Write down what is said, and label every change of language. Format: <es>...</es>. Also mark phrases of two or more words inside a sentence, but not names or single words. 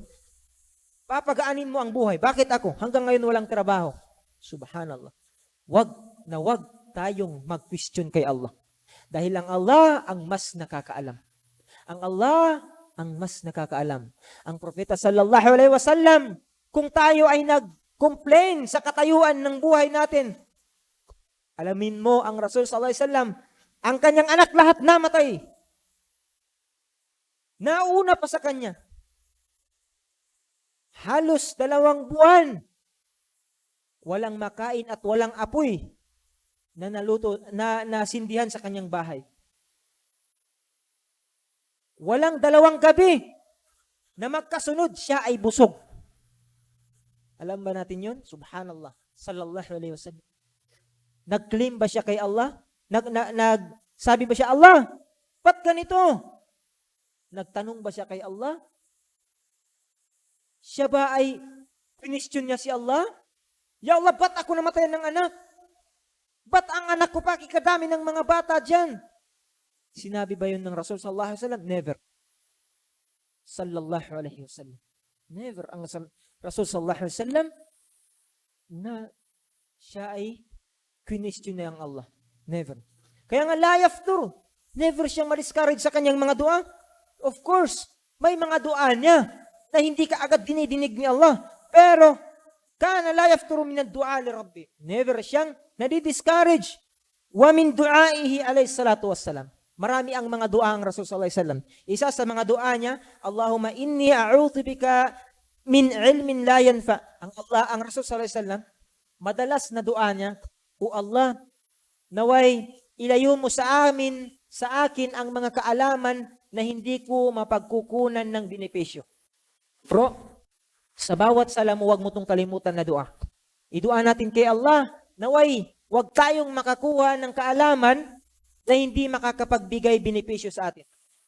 <tl>Papagaanin mo ang buhay. Bakit ako? Hanggang ngayon walang trabaho. Subhanallah. Wag tayong mag-question kay Allah. Dahil ang Allah ang mas nakakaalam. Ang Allah ang mas nakakaalam. Ang propeta</tl> <ar>صلى الله عليه وسلم,</ar> <tl>kung tayo ay nag-complain sa katayuan ng buhay natin, alamin mo ang Rasul</tl> <ar>صلى الله عليه وسلم,</ar> <tl>ang kanyang anak lahat namatay. Nauna pa sa kanya. Halos 2 buwan. Walang makain at walang apoy na naluto, na nasindihan sa kanyang bahay. Walang 2 gabi na magkasunod siya ay busog. Alam ba natin yun? Subhanallah.</tl> <ar>صلى الله عليه وسلم.</ar> <tl>Nag-claim ba siya kay Allah? Sabi ba siya, Allah, ba't ganito? Nagtanong ba siya kay Allah? Siya ba ay question niya si Allah?</tl> <ar>يا الله,</ar> <tl>ba't ako namatayan ng anak? Ba't ang anak ko pa kikadami ng mga bata dyan? Sinabi ba yun ng Rasul</tl> <ar>صلى الله عليه وسلم?</ar> <tl>Never.</tl> <ar>صلى الله عليه وسلم.</ar> <tl>Never. Ang Rasul</tl> <ar>صلى الله عليه وسلم</ar> <tl>na siya ay question na ang Allah. Never. Kaya nga</tl> <ar>لا يفتر.</ar> <tl>Never siyang ma-discourage sa kanyang mga dua.</tl> <en>Of course,</en> <tl>may mga dua niya na hindi ka agad dinidinig ni Allah. Pero,</tl> <ar>كان لا يفتر من الدعاء لربي.</ar> <tl>Never siyang nadi-discourage.</tl> <ar>ومن دعائه عليه الصلاة والسلام.</ar> <tl>Marami ang mga dua ng Rasul</tl> <ar>صلى الله عليه وسلم.</ar> <tl>Isa sa mga dua niya,</tl> <ar>اللهم إني أعوذ بك من علم لا ينفع.</ar> <tl>Ang Rasul</tl> <ar>صلى الله عليه وسلم,</ar> <tl>madalas na dua niya,</tl> <en>O Allah,</en> <tl>naway ilayo mo sa akin ang mga kaalaman na hindi ko mapagkukunan ng benepisyo. Bro, sa bawat sala mo, huwag mo itong kalimutan na dua. Idua natin kay Allah, naway, huwag tayong makakuha ng kaalaman na hindi makakapagbigay benepisyo sa atin.</tl>